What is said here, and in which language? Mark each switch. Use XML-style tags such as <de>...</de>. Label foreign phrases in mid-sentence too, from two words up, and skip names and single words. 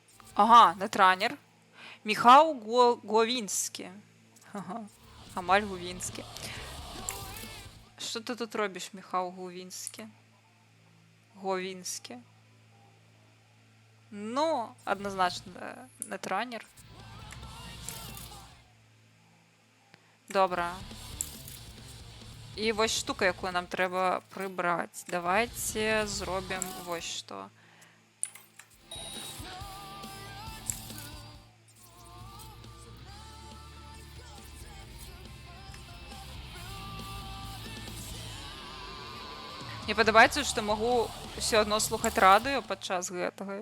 <uk>Ага, нетранер. Міхał Głowinski. Ага. Амаль Głowinski. Що ти тут робиш, Міхał Głowinski? Głowinski. Ну, однозначно, нетранер. Добре. І ось штука, яку нам треба прибрати. Давайте зробимо ось що.</uk> <be>Мне падабаецца, што магу ўсё адно слухаць радыё падчас гэтага.</be>